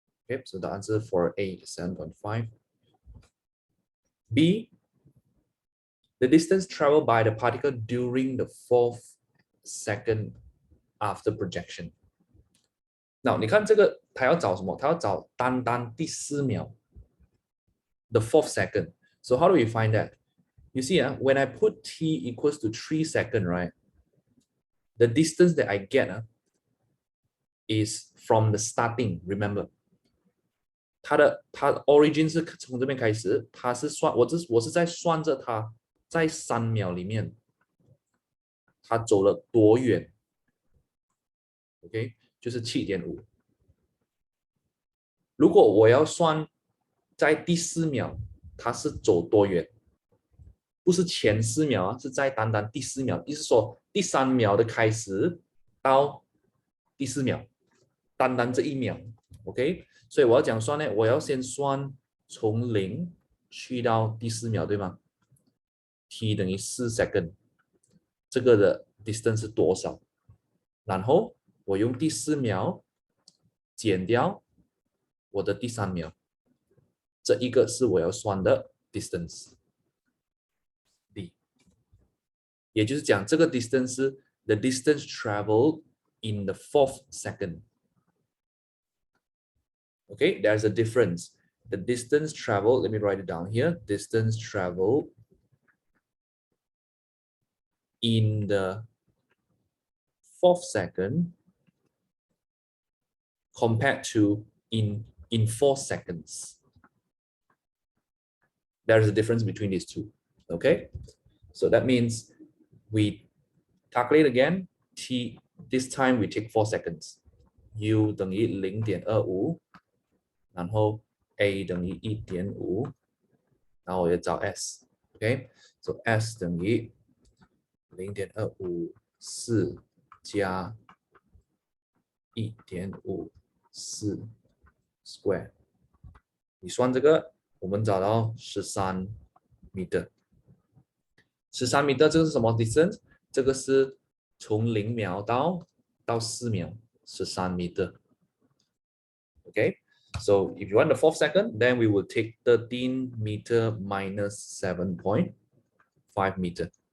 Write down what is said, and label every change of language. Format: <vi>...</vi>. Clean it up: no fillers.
<en>Okay, so the answer for A is 7.5. B, the distance traveled by the particle during the 4th second after projection.</en> <zh>Now, 你看这个他要找什么？他要找单单第4秒 the 4th second.</zh> <en>So how do we find that? You see, when I put t equals to 3 seconds, right? The distance that I get is from the starting, remember.</en> <zh>它 origin 是从这边开始，它是算我是在算着它在3秒里面，它走了多远 ？OK， 就是 7.5。如果我要算在第4秒，它是走多远？不是前4秒啊，是在单单第4秒，意思说第3秒的开始到第4秒，单单这1秒 ，OK。所以我要讲算呢，我要先算从0去到第4秒，对吗 ？t 等于4 second， 这个的 distance 是多少？然后我用第4秒减掉我的第3秒，这一个是我要算的 distance。 D， 也就是讲这个 distance 是</zh> <en>the distance traveled in the 4th second。 Okay, there's a difference. The distance traveled, let me write it down here. Distance traveled in the 4th second compared to in 4 seconds. There's a difference between these two. Okay, so that means we calculate again. T, this time we take 4 seconds.</en> <zh>U 等于 0.25， 然后 A 等于 1.5， 然后我要找 S。 Okay, so S 等于 0.25 4加 1.54 square。你算这个，我们找到13 meter。 13 meter 这个是什么 distance？ 这个是从0秒到4秒，13 meter。</zh> <en>Okay, so if you want the 4th second, then we will take 13 meter minus 7.5 meter.</en>